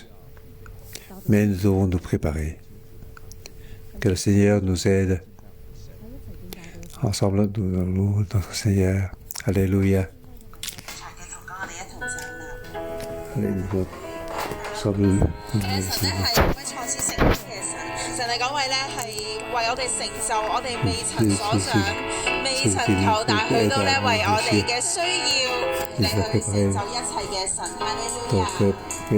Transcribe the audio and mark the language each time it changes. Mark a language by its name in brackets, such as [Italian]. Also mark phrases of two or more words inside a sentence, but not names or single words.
[French] Mais nous devons nous préparer. Que le Seigneur nous aide. Ensemble, nous allons notre Seigneur. Alléluia. Alléluia. Ensemble, [Cantonese] 神咧係可以創始成終嘅神，神係嗰位咧係為我哋成就我哋未曾所想、未曾求，但去到咧為我哋嘅需要嚟去成就一切嘅神。哈利路亞。